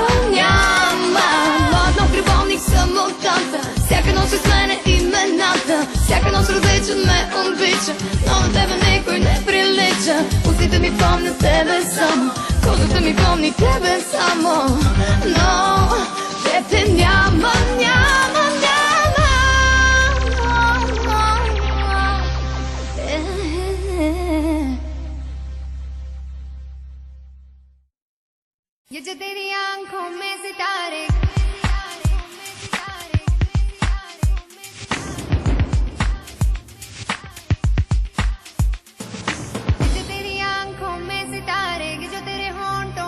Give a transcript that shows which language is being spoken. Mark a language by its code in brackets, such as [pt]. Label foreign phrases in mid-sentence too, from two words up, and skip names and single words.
[bg] Млад нов любовник самотата, всяка нощ сменя имената, всяка нощ различен ме облича, но на тебе никой не прилича. Устите ми помнят тебе само, кожата ми помни тебе само, но те няма. [hi] ये जो तेरी आंखों में सितारे ये जो तेरे होंठों